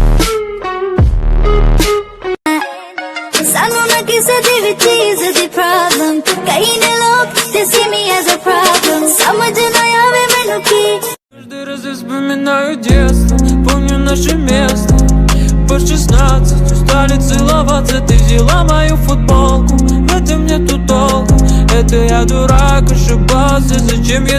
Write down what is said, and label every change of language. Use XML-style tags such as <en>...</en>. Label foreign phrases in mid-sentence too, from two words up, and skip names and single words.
<pa>ਸਾਨੂੰ ਨਾ ਕਿਸੇ ਦੀ ਭੀ ਚੀਜ਼ ਦੀ ਪ੍ਰੌਬਲਮ</pa> <en>you see me as a problem.</en> <pa>ਸਮਝ ਨਾ ਆਵੇ ਮੈਨੂੰ ਕੀ.</pa> <ru>Каждый раз я вспоминаю детство, помню наше место. По 16 устали целоваться, ты взяла мою футболку. В этом нету толку, это я дурак, ошибался, зачем я...</ru>